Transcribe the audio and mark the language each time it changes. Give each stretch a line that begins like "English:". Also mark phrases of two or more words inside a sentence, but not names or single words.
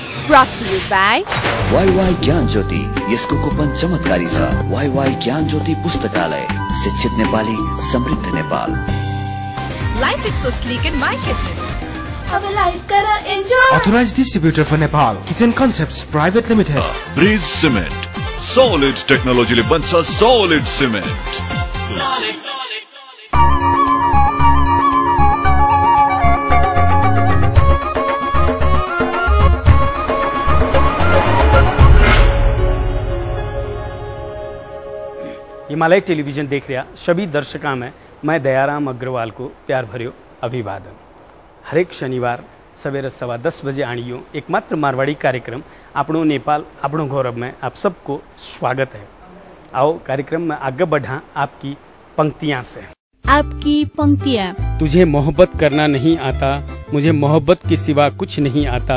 English: brought to you by
Nepali: वाई ज्ञान ज्योति यसको कुपन चमत्कारी छ। वाई ज्ञान ज्योति पुस्तकालय, शिक्षित नेपाली, समृद्ध नेपाल।
English: Life is so sleek in my kitchen. Have a life kara enjoy. Authorized distributor for Nepal, Kitchen Concepts Private Limited. Breeze Cement, solid technology
Nepali: ले बन्छ
English: solid cement.
Marwari: हिमालय टेलीविजन देख रहा सभी दर्शकों में मैं दयाराम अग्रवाल को प्यार भर्यो अभिवादन। हरेक शनिवार सवेरे 10:15 बजे आणियो एकमात्र मारवाड़ी कार्यक्रम आपणो नेपाल आपणो गौरव में आप सबको स्वागत है।
Hindi: आओ कार्यक्रम में आगे बढ़ा आपकी पंक्तियां से। आपकी पंक्तियां। तुझे मोहब्बत करना नहीं आता, मुझे मोहब्बत के सिवा कुछ नहीं आता।